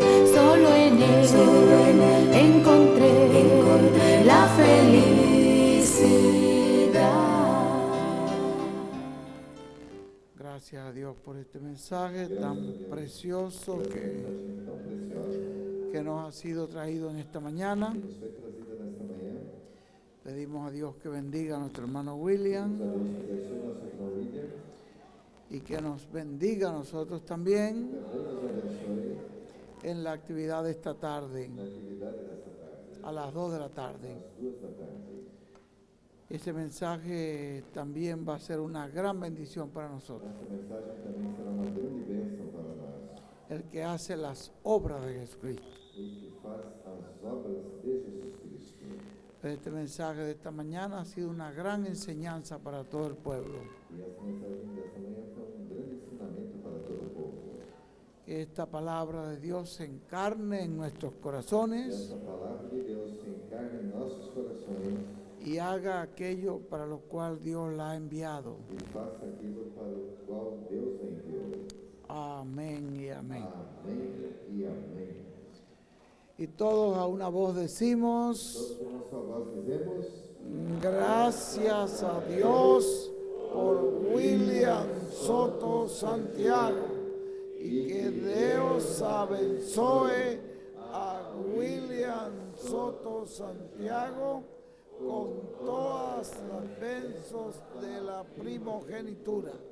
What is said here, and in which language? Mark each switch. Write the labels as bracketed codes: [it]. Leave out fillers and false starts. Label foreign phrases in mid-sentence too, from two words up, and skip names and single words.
[es] Solo en Él encontré la felicidad. Gracias a Dios por este mensaje tan precioso que nos ha sido traído en esta mañana. [pt] Nos foi trazida nesta manhã. [es] Pedimos a Dios que bendiga a nuestro hermano William [pt] Deus abençoe nosso irmão William. [es] y que nos bendiga a nosotros también [pt] Deus nos abençoe [es] en la actividad de esta tarde, [pt] na atividade desta tarde, [es] a las 2 de la tarde. [pt] às 2 da tarde. [es] Ese mensaje también va a ser una gran bendición para nosotros. [pt] Esta mensagem também será uma grande bênção para nós. [es] El que hace las obras de Jesucristo. [pt] O que faz as obras de Jesus Cristo. [es] Este mensaje de esta mañana ha sido una gran enseñanza para todo el pueblo. [pt] E essa mensagem desta manhã foi grande ensinamento para todo o povo. [es] Que esta palabra de Dios se encarne en nuestros corazones [pt] Essa palavra de Deus se encarne em nossos corações [es] y haga aquello para lo cual Dios la ha enviado. [pt] e faça aquilo para o qual Deus a enviou. [es] Amén y amén. [pt] Amém e amém. [es] Y todos a una voz decimos, [pt] Todos com uma só voz dizemos: [es] gracias a Dios por William Soto Santiago, y que Dios abençoe a William Soto Santiago con todas las benzos de la primogenitura.